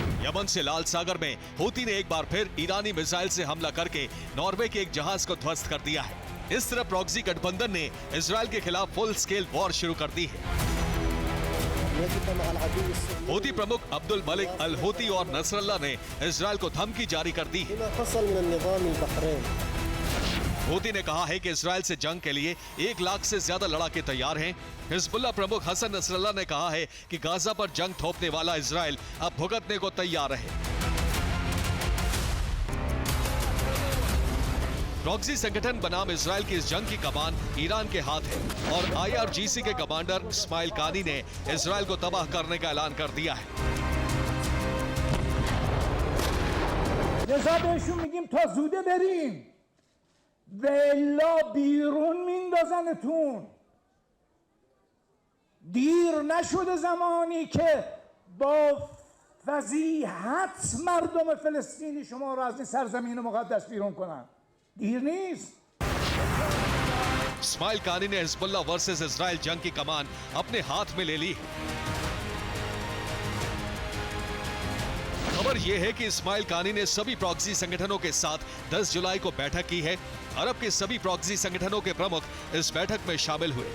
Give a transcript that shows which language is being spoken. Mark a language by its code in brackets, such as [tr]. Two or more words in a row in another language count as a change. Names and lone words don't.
[hi] यमन से लाल सागर में हूती ने एक बार फिर ईरानी मिसाइल से हमला करके नॉर्वे के एक जहाज को ध्वस्त कर दिया है। इस तरह प्रॉक्सी गठबंधन ने इजराइल के खिलाफ [en] full scale war [hi] शुरू कर दी है। [ar] يجب مع العدو الصهيوني [hi] हूती प्रमुख अब्दुल मलिक अल हूती और नसरल्ला ने इजराइल को धमकी जारी कर दी है। [ar] بما حصل من النظام البحريني [hi] हूती ने कहा है कि इजराइल से जंग के लिए 1 लाख से ज्यादा लड़ाके तैयार हैं। हिजबुल्लाह प्रमुख हसन नसरल्ला ने कहा है कि गाजा पर जंग थोपने वाला इजराइल अब भुगतने को तैयार है। प्रॉक्सी संगठन बनाम इजराइल की इस जंग की कमान ईरान के हाथ है और IRGC के कमांडर इस्माइल कानी ने इजराइल को तबाह करने का ऐलान कर दिया है। [fa] لذا بهشون میگیم تا زوده بریم ولا بیرون میندازنتون دیر نشده زمانی که با فضیحت مردم فلسطینی شما را از این سرزمین مقدس بیرون کنن دیر نیست [hi] इस्माइल कानी ने हिजबुल्लाह वर्सेस इजराइल जंग की कमान अपने हाथ में ले ली। खबर यह है कि इस्माइल कानी ने सभी प्रॉक्सी संगठनों के साथ 10 जुलाई को बैठक की है। अरब के सभी प्रॉक्सी संगठनों के प्रमुख इस बैठक में शामिल हुए।